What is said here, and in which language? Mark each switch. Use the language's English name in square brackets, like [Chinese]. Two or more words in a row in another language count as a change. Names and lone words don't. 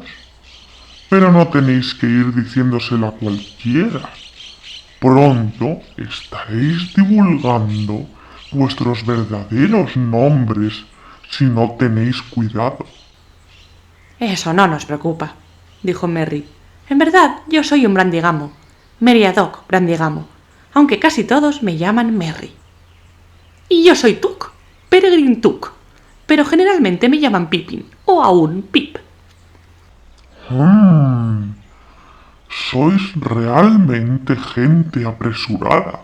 [Spanish] Pero no tenéis que ir diciéndoselo a cualquiera. Pronto estaréis divulgando vuestros verdaderos nombres si no tenéis cuidado. Eso no nos preocupa, dijo Merry. En verdad, yo soy un brandigamo. Meriadoc Brandigamo, aunque casi todos me llaman Merry. Y yo soy Tuk, Peregrine Tuk, pero generalmente me llaman Pippin o aún Pip. Sois realmente gente apresurada,